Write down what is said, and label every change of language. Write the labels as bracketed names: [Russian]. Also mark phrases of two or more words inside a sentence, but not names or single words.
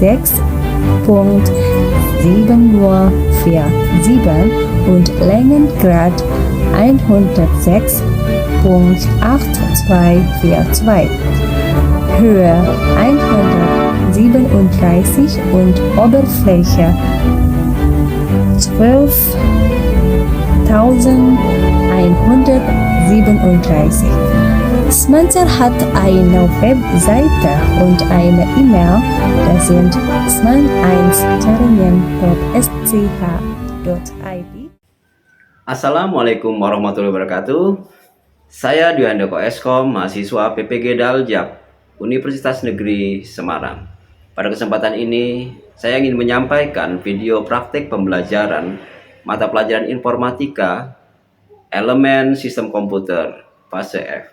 [German] 6.7247 und Längengrad 106.8242, Höhe 137 und Oberfläche 12.137. Smancer hat eine Webseite und eine E-Mail, das sind sman1caringin.sch.id. [Arabic] السلام عليكم ورحمة الله وبركاته. [Indonesian] Saya Dwi Handoko Eskom, mahasiswa PPG Daljab, Universitas Negeri Semarang. Pada kesempatan ini, saya ingin menyampaikan video praktik pembelajaran mata pelajaran informatika elemen sistem komputer fase F.